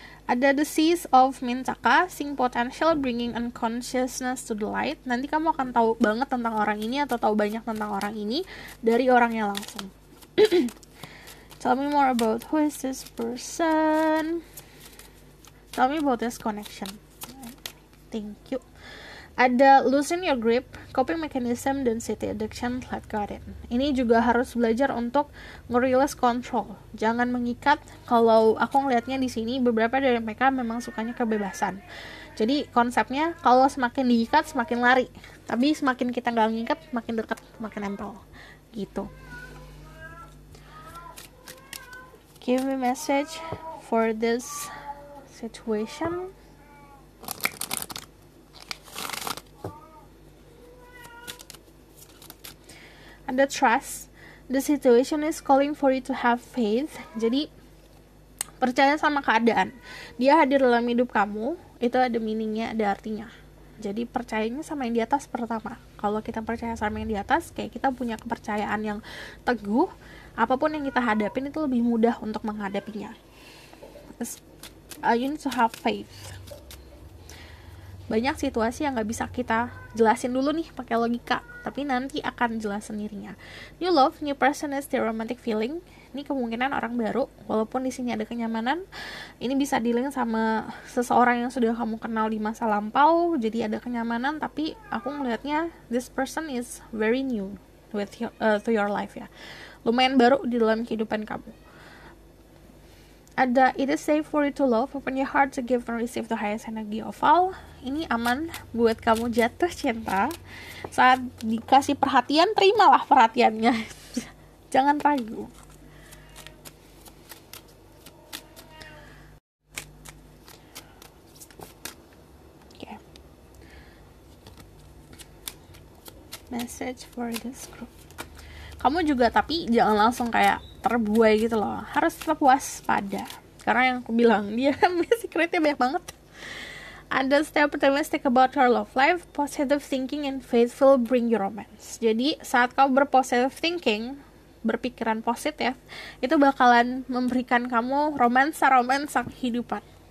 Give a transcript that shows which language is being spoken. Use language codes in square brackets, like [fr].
[en] Ada the Seas of Mintaka, seeing potential, bringing unconsciousness to the light. [id] Nanti kamu akan tahu banget tentang orang ini, atau tahu banyak tentang orang ini dari orangnya langsung. [en] Tell me more about who is this person. Tell me about this connection. Thank you. Ada loosen your grip, coping mechanism, dan city addiction, let God in. [id] Ini juga harus belajar untuk nge-release control. Jangan mengikat. Kalau aku ngelihatnya di sini, beberapa dari mereka memang sukanya kebebasan. Jadi konsepnya, kalau semakin diikat, semakin lari. Tapi semakin kita nggak ngikat, makin dekat, makin nempel. Gitu. [en] Give me message for this situation. Ada trust. The situation is calling for you to have faith. [id] Jadi percaya sama keadaan. Dia hadir dalam hidup kamu, itu ada meaningnya, ada artinya. Jadi percayanya sama yang di atas pertama. Kalau kita percaya sama yang di atas, kayak kita punya kepercayaan yang teguh. Apapun yang kita hadapin itu lebih mudah untuk menghadapinya. [en] You need to have faith. [id] Banyak situasi yang gak bisa kita jelasin dulu nih pakai logika, tapi nanti akan jelas sendirinya. [en] New love, new person is the romantic feeling. [id] Ini kemungkinan orang baru, walaupun di sini ada kenyamanan. Ini bisa dealing sama seseorang yang sudah kamu kenal di masa lampau, jadi ada kenyamanan. Tapi aku melihatnya [en] this person is very new to your life ya. [id] Lumayan baru di dalam kehidupan kamu. [en] Ada it is safe for you to love, open your heart to give and receive the highest energy of all. [id] Ini aman buat kamu jatuh cinta. Saat dikasih perhatian, terimalah perhatiannya. Jangan ragu. [en] Okay. Message for this group. [id] Kamu juga tapi jangan langsung kayak terbuai gitu loh. Harus tetap waspada. Karena yang aku bilang, dia secretnya banyak banget. [en] Ada stay optimistic about your love life. Positive thinking and faithful bring you romance. [id] Jadi saat kamu berpositive thinking, berpikiran positif, itu bakalan memberikan kamu romansa kehidupan.